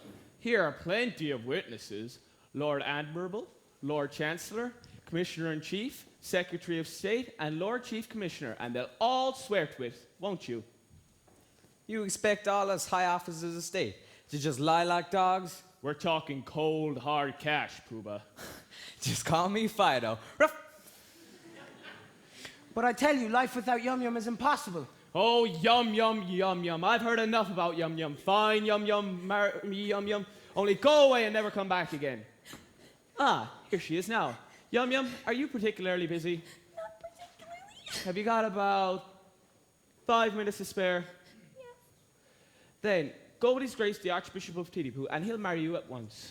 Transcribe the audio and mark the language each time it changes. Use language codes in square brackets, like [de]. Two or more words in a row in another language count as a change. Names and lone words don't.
[en] Here are plenty of witnesses. Lord Admiral, Lord Chancellor, Commissioner-in-Chief, Secretary of State, and Lord Chief Commissioner, and they'll all swear to it, won't you? You expect all us high officers of state You just lie like dogs? We're talking cold, hard cash, Pooh Bah. Just call me Fido. Ruff. But I tell you, life without Yum Yum is impossible. Oh, yum, yum, yum, yum. I've heard enough about yum, yum. Fine, yum, yum, marry me, yum, yum. Only go away and never come back again. Ah, here she is now. Yum, yum, are you particularly busy? Not particularly. Have you got about 5 minutes to spare? Yes. Then, go with His Grace the Archbishop of Tlili Limerick, and he'll marry you at once.